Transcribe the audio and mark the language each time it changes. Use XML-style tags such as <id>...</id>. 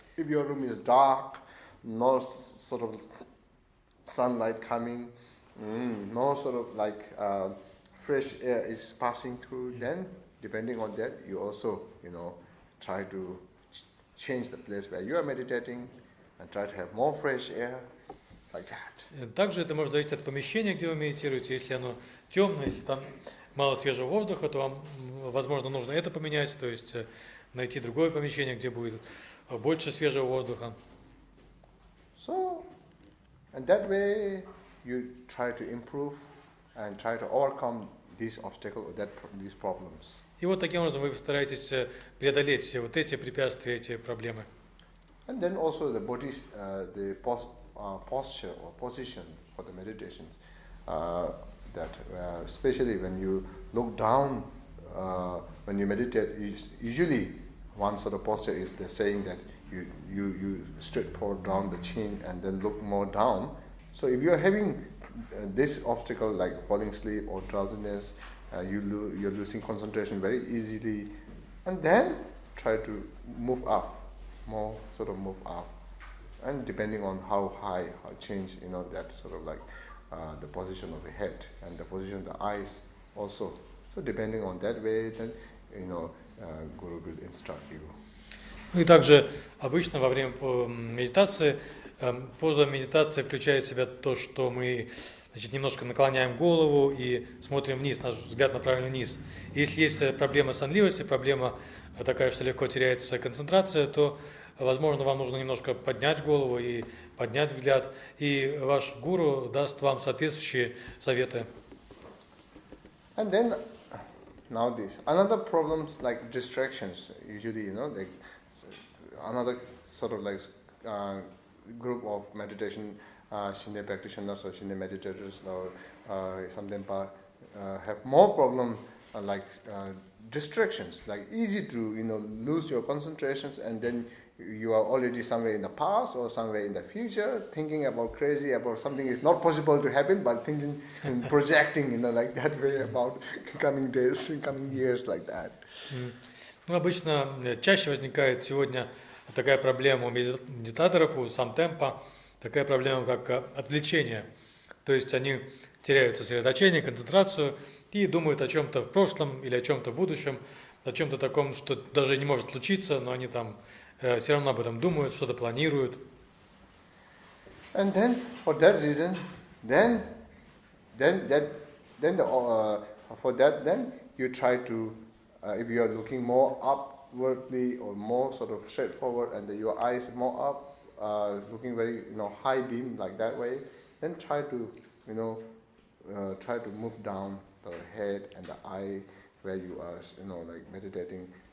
<en>If your room is dark, no sort of sunlight coming, no sort of fresh air is passing through, then depending on that, you also, try to change the place where you are meditating and try to have more fresh air, like that.</en> <ru>Также это может зависеть от помещения, где вы медитируете. Если оно темное, если там мало свежего воздуха, то вам, возможно, нужно это поменять, то есть найти другое помещение, где будет больше свежего воздуха.</ru> <en>So, and that way you try to improve and try to overcome these obstacles, these problems.</en> <ru>И вот таким образом вы стараетесь преодолеть все вот эти препятствия, эти проблемы.</ru> <en>And then also the body's the posture or position for the meditations. That especially when you look down, when you meditate, usually one sort of posture is the saying that you straight forward down the chin and then look more down. So if you are having this obstacle like falling asleep or drowsiness, you're losing concentration very easily, and then try to move up, more sort of move up, and depending on how high, how change, that sort of the position of the head and the position of the eyes also. So depending on that way, then Guru will instruct you.</en> <ru>Ну и также обычно во время медитации, поза медитации включает в себя то, что мы, значит, немножко наклоняем голову и смотрим вниз, наш взгляд направлен вниз. Если есть проблема сонливости, проблема такая, что легко теряется концентрация, то, возможно, вам нужно немножко поднять голову и поднять взгляд, и ваш гуру даст вам соответствующие советы.</ru> <en>And then now this another problems like distractions. Usually, like another sort of like group of meditation Shinde practitioners or Shinde meditators or something have more problem like distractions. Like easy to lose your concentrations, and then you are already somewhere in the past or somewhere in the future, thinking about crazy about something is not possible to happen, but thinking and projecting, like that way about coming days, coming years, like that.</en> <ru>Ну, обычно чаще возникает сегодня такая проблема у медитаторов, у самтемпа, такая проблема, как отвлечение. То есть они теряют сосредоточение, концентрацию и думают о чем-то в прошлом или о чем-то в будущем, о чем-то таком, что даже не может случиться, но они там все равно об этом думают, что-то планируют.</ru> <en>And then, for that reason, then you try to, if you are looking more upwardly or more sort of straightforward, and your eyes more up, looking very high beam like that way, then try to move down the head and the eye where you are like meditating.</en>